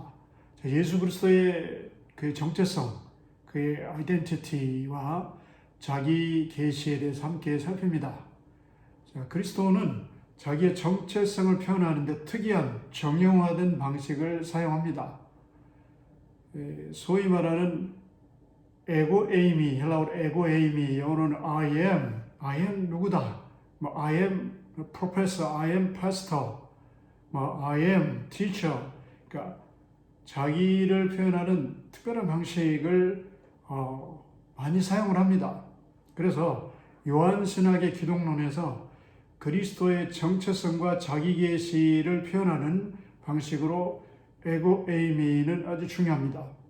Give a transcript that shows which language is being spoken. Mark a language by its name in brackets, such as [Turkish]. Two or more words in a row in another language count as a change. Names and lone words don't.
[Korean] 자, 예수 그리스도의 그의 정체성, 그의 아이덴티티와 자기 계시에 대해서 함께 살핍니다. 자, 그리스도는 자기의 정체성을 표현하는데 특이한 정형화된 방식을 사용합니다. 소위 말하는 에고에이미, 헬라어로 에고에이미, 영어로는 [English] I am [Korean] 누구다. [English] I am professor, I am pastor, I am teacher. [Korean] 그러니까 자기를 표현하는 특별한 방식을 많이 사용을 합니다. 그래서 요한신학의 기독론에서 그리스도의 정체성과 자기 계시를 표현하는 방식으로 에고에이미는 아주 중요합니다.